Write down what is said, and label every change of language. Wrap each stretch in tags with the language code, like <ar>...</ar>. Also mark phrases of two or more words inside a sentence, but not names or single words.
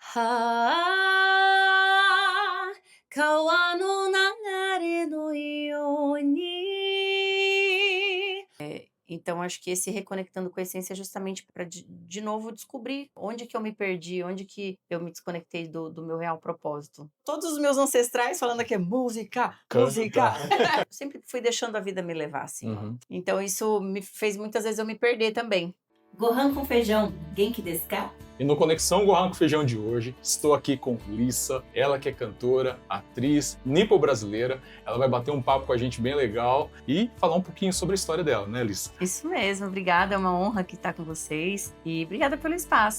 <pt>Ah, 川の流れのように. Então, acho que esse reconectando com a essência é justamente para de novo descobrir onde que eu me perdi, onde que eu me desconectei do meu real propósito. Todos os meus ancestrais falando que é música, música. Canta. Eu sempre fui deixando a vida me levar, assim. Uhum. Então, isso me fez muitas vezes eu me perder também. Gohan com feijão,</pt> <ja>元気ですか?</ja> <pt>E no Conexão Gohan com Feijão de hoje, estou aqui com Lissa, ela que é cantora, atriz, nipo-brasileira. Ela vai bater um papo com a gente bem legal e falar um pouquinho sobre a história dela, né, Lissa? Isso mesmo, obrigada, é uma honra aqui estar com vocês e obrigada pelo espaço.</pt>